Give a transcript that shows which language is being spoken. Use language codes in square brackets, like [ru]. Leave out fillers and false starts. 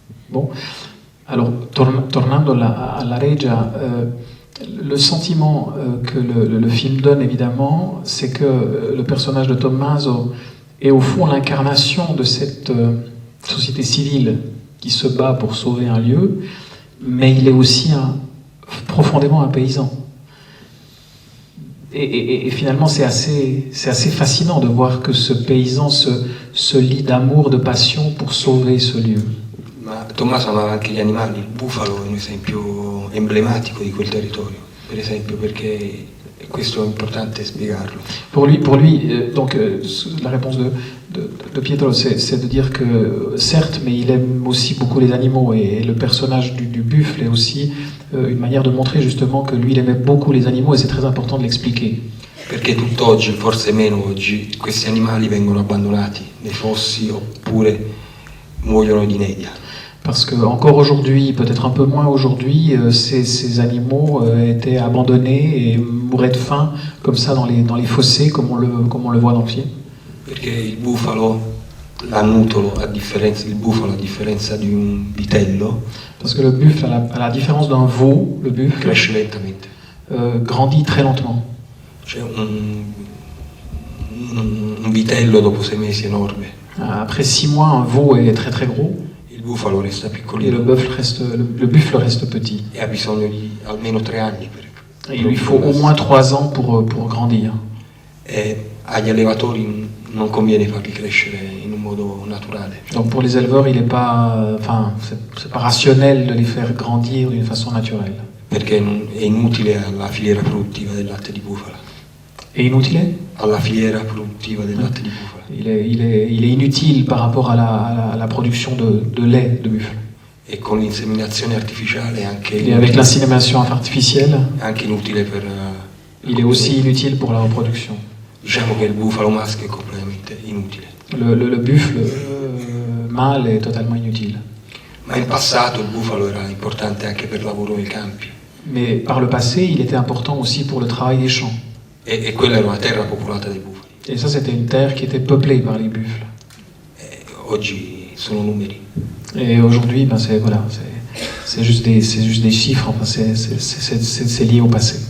[fr] Bon, alors [it] tornando alla Reggia, [fr] le sentiment que le film donne évidemment, c'est que le personnage de Tommaso est au fond l'incarnation de cette société civile qui se bat pour sauver un lieu, mais il est aussi profondément un paysan. Et finalement, c'est assez fascinant de voir que ce paysan se lie d'amour, de passion pour sauver ce lieu. [it] Ma Tommaso amava anche gli animali, il bufalo è un esempio emblematico di quel territorio, per esempio, perché questo è importante spiegarlo. [fr] Pour lui donc la réponse de Pietro, c'est de dire que certes, mais il aime aussi beaucoup les animaux, et le personnage du buffle est aussi une manière de montrer justement que lui il aimait beaucoup les animaux, et c'est très important de l'expliquer. [it] Perché tutt'oggi, forse meno oggi, questi animali vengono abbandonati nei fossi oppure muoiono di inedia. [fr] Parce que encore aujourd'hui, peut-être un peu moins aujourd'hui, ces animaux étaient abandonnés et mouraient de faim comme ça dans les fossés, comme on le voit dans le film. [it] Perché il bufalo, l'annutolo, a differenza di un vitello, [fr] parce que le buffle, à la différence d'un veau, le buffle [it] cresce lentamente. [fr] Grandit très lentement. [it] C'è un vitello dopo 6 mesi enorme. [fr] Après 6 mois, un veau est très très gros. [it] Il bufalo resta [fr] Et [it] piccolino. [fr] le buffle reste petit. [it] E ha bisogno di almeno 3 anni per. [fr] Et il lui faut au moins 3 ans pour grandir. [it] E agli allevatori non conviene farli crescere in un modo naturale. [fr] Donc pour les éleveurs, c'est pas rationnel de les faire grandir d'une façon naturelle. [it] perché è inutile alla filiera produttiva del latte di bufala. [fr] Et inutile? [it] Alla filiera produttiva del latte di bufala. [fr] Il est inutile par rapport à la production de lait de buffle. [it] E con l'inseminazione artificiale [fr] Et avec l'insémination artificielle, [it] anche inutile per... [fr] il est aussi inutile pour la reproduction. [it] Diciamo che il bufalo maschio è completamente inutile. [fr] Le buffle mâle est totalement inutile. [it] Ma in passato il bufalo era importante anche per il lavoro nei campi. [fr] Mais par le passé, il était important aussi pour le travail des champs. [it] E quella era una terra popolata dai bufali. [fr] Et ça, c'était une terre qui était peuplée par les buffles. [it] Oggi sono numeri. [fr] Et aujourd'hui, ben c'est juste des chiffres, enfin, c'est lié au passé.